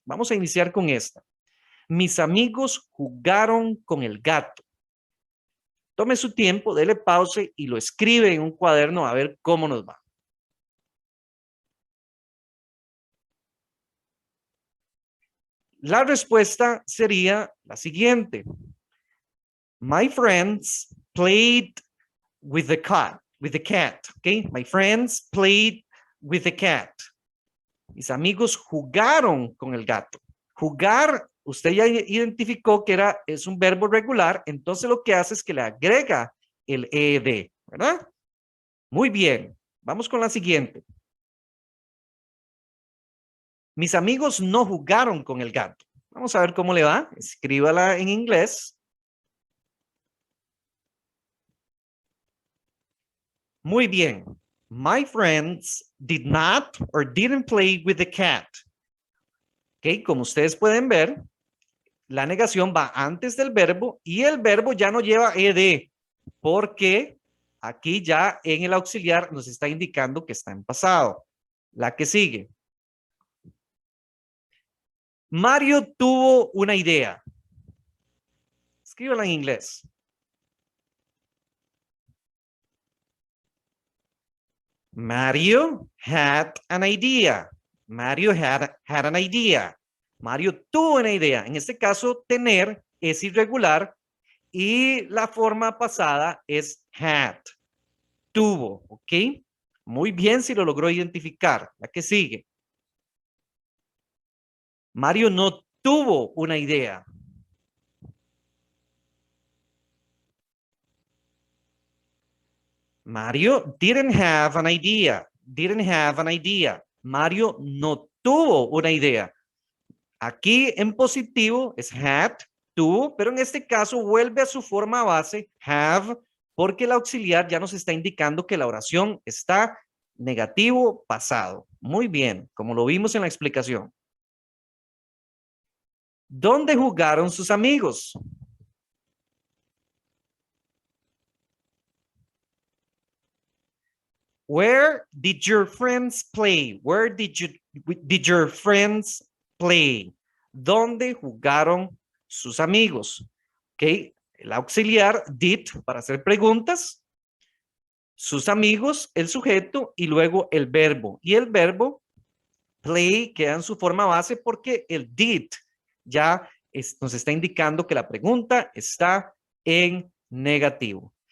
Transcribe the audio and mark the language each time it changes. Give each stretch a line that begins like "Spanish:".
Spanish: Vamos a iniciar con esta. Mis amigos jugaron con el gato. Tome su tiempo, dele pausa y lo escribe en un cuaderno a ver cómo nos va. La respuesta sería la siguiente.
English: My friends played with the cat, okay? My friends played with the cat.
Spanish: Mis amigos jugaron con el gato. Jugar, usted ya identificó que es un verbo regular, entonces lo que hace es que le agrega el ed, ¿verdad? Muy bien, vamos con la siguiente. Mis amigos no jugaron con el gato. Vamos a ver cómo le va. Escríbala en inglés. Muy bien.
English: My friends did not or didn't play with the cat.
Spanish: Ok, como ustedes pueden ver, la negación va antes del verbo y el verbo ya no lleva ed, porque aquí ya en el auxiliar nos está indicando que está en pasado. La que sigue. Mario tuvo una idea. Escríbela en inglés.
English: Mario had an idea. Mario had an idea.
Spanish: Mario tuvo una idea. En este caso, tener es irregular y la forma pasada es had. Tuvo, ¿ok? Muy bien si lo logró identificar. La que sigue. Mario no tuvo una idea.
English: Mario didn't have an idea. Didn't have an idea.
Spanish: Mario no tuvo una idea. Aquí en positivo es had, tuvo, pero en este caso vuelve a su forma base, have, porque el auxiliar ya nos está indicando que la oración está negativo pasado. Muy bien, como lo vimos en la explicación. ¿Dónde jugaron sus amigos?
English: Where did your friends play? Where did your friends play?
Spanish: ¿Dónde jugaron sus amigos? Ok, el auxiliar did para hacer preguntas, sus amigos, el sujeto y luego el verbo. Y el verbo play queda en su forma base porque el did ya nos está indicando que la pregunta está en negativo.